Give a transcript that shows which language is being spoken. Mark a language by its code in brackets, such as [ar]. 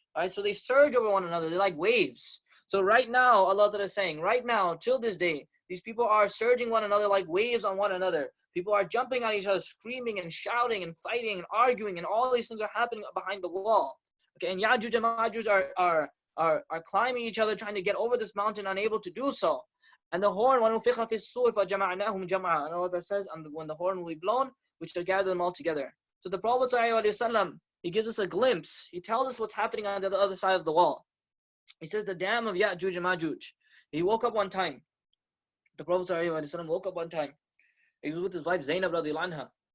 [en] Alright, so they surge over one another. They're like waves. So right now, Allah Ta'ala is saying, right now, till this day, these people are surging one another like waves on one another. People are jumping on each other, screaming and shouting and fighting and arguing, and all these things are happening behind the wall. Okay, and YAJUJ and MAJUJ are climbing each other, trying to get over this mountain, unable to do so. And the horn, [ar] وَنُفِخَ فِي الصُّورِ فَجَمَعْنَاهُمْ جَمْعًا. [en] And Allah says, and when the horn will be blown, we shall gather them all together. So the Prophet ﷺ, he gives us a glimpse. He tells us what's happening on the other side of the wall. He says the dam of YAJUJ and MAJUJ. He woke up one time. The Prophet ﷺ woke up one time. He was with his wife Zainab radiallahu anha.